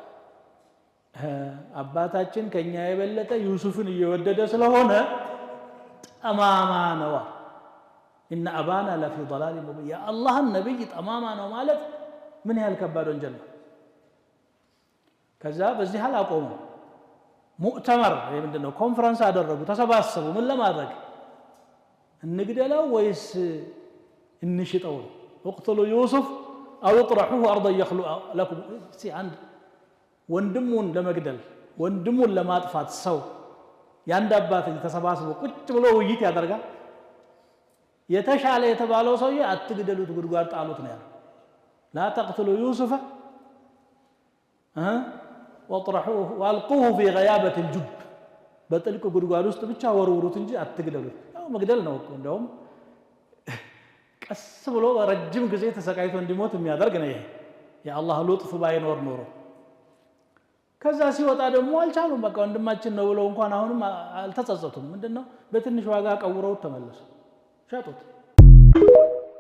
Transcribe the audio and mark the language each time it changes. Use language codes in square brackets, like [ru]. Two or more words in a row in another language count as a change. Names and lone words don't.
[am] አባታችን ከኛ የበለጠ ዩሱፍን እየወደደ ስለሆነ ጠማማ ነው [ar] ان ابانا لفي ضلال مبين يا الله النبي [am] ጠማማ ነው ማለት ምን ያህል ከባድ ወንጀል ነው ከዛ በዚህ ሐል አቆሙ ሙእተመር ምንድነው ኮንፈረንስ አደረጉ ተሰባሰቡ ምን ለማድረግ እንግደለው ወይስ እንሽጠው [ar] اقتلوا يوسف او اطرحوه ارضا يخلو لكم سي عند [am] ወንድሙን ለመግደል ወንድሙን ለማጥፋት ሰው ያንድ አባት ተሰባስቦ ቁጭ ብሎ ውይይት ያደርጋል የተሻለ የተባለው ሰውዬ አትግደሉት ጉድጓድ ጣሉት ነው ያለው [ar] لا تقتلوا يوسف واطرحوه والقوه في غيابه الجب [am] በጥልቅ ጉድጓድ ውስጥ ብቻ ወርውሩት እንጂ አትግደሉት ያው መግደል ነው እኮ እንደውም ቀስ ብሎ ረጅም ጊዜ ተሰቃይቶ እንዲሞት የሚያደርግ ነው ይሄ የአላህ ሉጥፍ ባይኖር ኖሮ ከዛ ሲወጣ ደግሞ አልቻሉም በቃ ወንድማችን ነው ብለው እንኳን አሁንም አልተጸጸቱም ምንድነው በትንሽ ዋጋ ቀውረው ተመለሱ ሸጡት